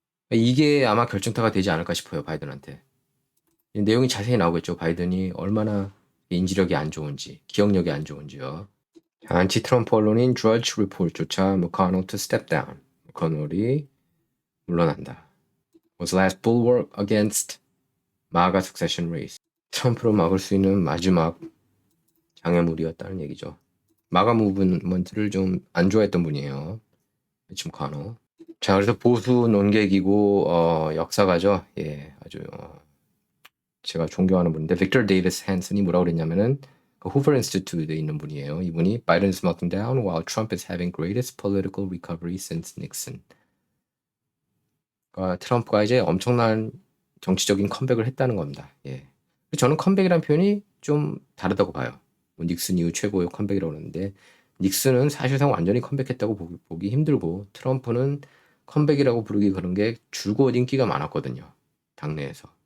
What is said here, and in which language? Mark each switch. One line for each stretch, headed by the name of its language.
Korean: 이게 아마 결정타가 되지 않을까 싶어요. 바이든한테. 내용이 자세히 나오겠죠. 바이든이 얼마나 인지력이 안 좋은지, 기억력이 안 좋은지요. 안티 트럼프 언론인 드러지 리포트조차
English: McConnell to step down.
Korean: McConnell이 물러난다.
English: Was last bulwark against MAGA succession race.
Korean: 트럼프를 막을 수 있는 마지막 장애물이었다는 얘기죠. 마가 무브먼트를 좀 안 좋아했던 분이에요. 미치 McConnell. 자, 그래서 보수 논객이고 역사가죠. 예, 아주 제가 존경하는 분인데 빅터 데이비스 핸슨이 뭐라고 그랬냐면은 그 후버 인스티튜트에 있는 분이에요. 이분이
English: Biden is melting down while Trump is having greatest political recovery since Nixon.
Korean: 그러니까 트럼프가 이제 엄청난 정치적인 컴백을 했다는 겁니다. 예. 저는 컴백이라는 표현이 좀 다르다고 봐요. 뭐 닉슨 이후 최고의 컴백이라고 하는데 닉슨은 사실상 완전히 컴백했다고 보기 힘들고 트럼프는 컴백이라고 부르기 그런 게 줄곧 인기가 많았거든요. 당내에서.